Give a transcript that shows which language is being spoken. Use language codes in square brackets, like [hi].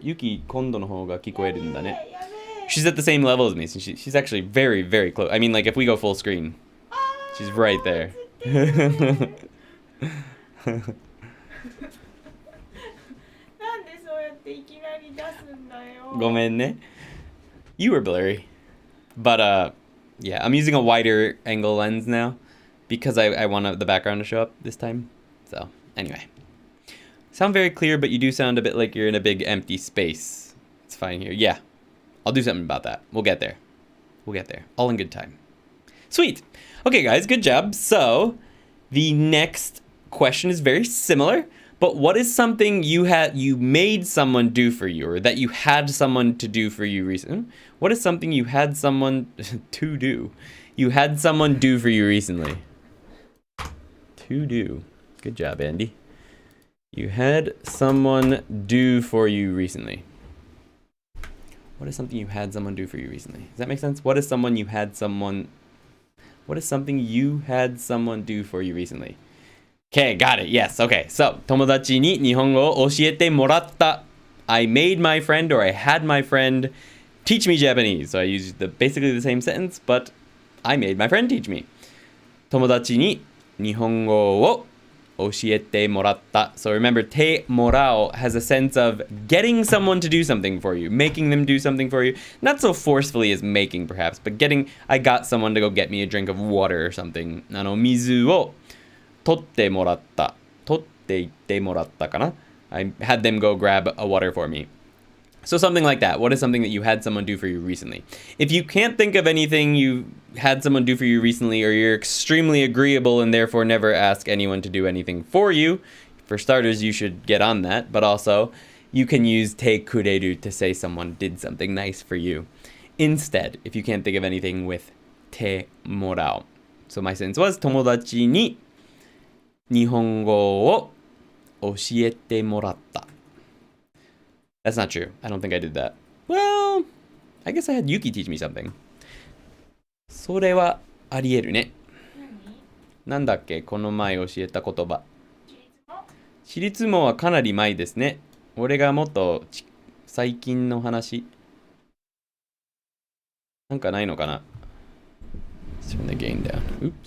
[ja] Yuki 今度の方が聞こえるんだね。 [en] She's at the same level as me. So she's actually very, very close. I mean, like, if we go full screen, she's right there. [ja] なんでそうやっていきなり出すんだよ。ごめんね。 [en] You were blurry. But, yeah, I'm using a wider angle lens now because I want the background to show up this time. So, anyway. Sound very clear, but you do sound a bit like you're in a big empty space. It's fine here. Yeah, I'll do something about that. We'll get there. We'll get there. All in good time. Sweet. Okay, guys, good job. So, the next question is very similar, but what is something you made someone do for you, or that you had someone to do for you recently? What is something you had someone to do? You had someone do for you recently. To do. Good job, Andy. You had someone do for you recently. What is something you had someone do for you recently? Does that make sense? What is something you had someone do for you recently? Okay, got it. Yes. Okay. [ja] So, 友達に日本語を教えてもらった。 [en] I made my friend or I had my friend teach me Japanese. So I used basically the same sentence, but I made my friend teach me. [ja] 友達に日本語を教えてもらった. [en] So remember, てもらう has a sense of getting someone to do something for you, making them do something for you. Not so forcefully as making, perhaps, but I got someone to go get me a drink of water or something. [ja] 水を取ってもらった。取っていってもらったかな? [en] I had them go grab a water for me. So something like that. What is something that you had someone do for you recently? If you can't think of anything you had someone do for you recently, or you're extremely agreeable and therefore never ask anyone to do anything for you, for starters, you should get on that. But also, you can use te kureru to say someone did something nice for you. Instead, if you can't think of anything with te morao. So my sentence was, [ja] 友達に日本語を教えてもらった. [en] That's not true. I don't think I did that. Well, I guess I had Yuki teach me something. [ja] それはありえるね。なんだっけ、この前教えた言葉。私立もはかなり前ですね。俺がもっと最近の話。なんかないのかな。 [en] Let's turn the gain down. Oops.